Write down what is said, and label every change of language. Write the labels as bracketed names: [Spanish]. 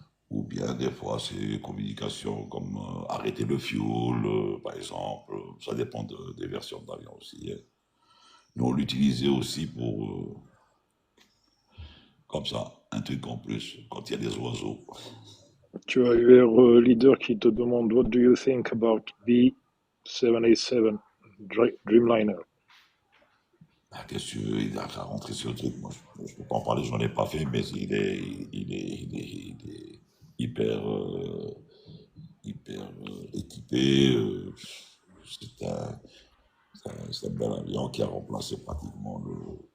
[French] Ou bien des fois c'est communication comme arrêter le fuel, par exemple, ça dépend des versions d'avion aussi, hein. Nous on l'utilisait aussi pour, comme ça, un truc en plus, quand il y a des oiseaux. Tu as eu un leader qui te demande [English] What do you think about B787 Dreamliner? [French] Ah, qu'est-ce que tu veux, il a rentré sur le truc. Moi, je peux pas en parler, j'en ai pas fait, mais il est hyper, hyper équipé. C'est un, c'est un bel avion qui a remplacé pratiquement le.